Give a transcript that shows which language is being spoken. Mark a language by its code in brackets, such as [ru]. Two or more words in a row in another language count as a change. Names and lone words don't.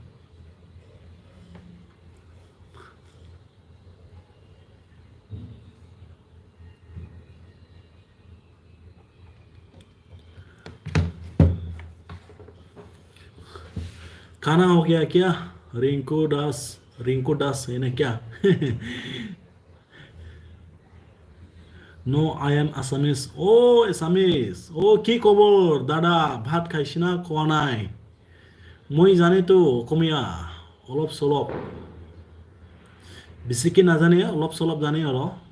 [hi] खाना हो गया क्या रिंकू दास है ना क्या? [en] no I am Assamese. [as] ও এছামিজ। ও কি খবৰ দাদা, ভাত খাইছিনা খোৱা নাই? মই জানেতো অসমীয়া অলপ চলপ, বেছিকে নাজানে, অলপ চলপ জানে আৰু।